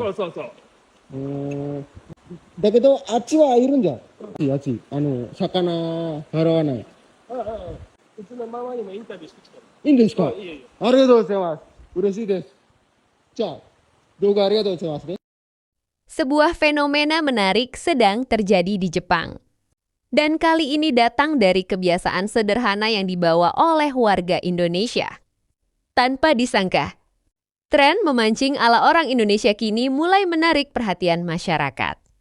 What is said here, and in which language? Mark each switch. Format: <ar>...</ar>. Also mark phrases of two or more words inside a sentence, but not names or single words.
<ja>そうそうそう。うーん。だけど、あっちはいるんじゃん。あっち。魚払わない。うちのママにもインタビューしてきた。いいんですか？いいよいいよ。ありがとうございます。嬉しいです。じゃあ、動画ありがとうございますね。</ja> <id>Sebuah fenomena menarik sedang terjadi di Jepang. Dan kali ini datang dari kebiasaan sederhana yang dibawa oleh warga Indonesia. Tanpa disangka, tren memancing ala orang Indonesia kini mulai menarik perhatian masyarakat.</id>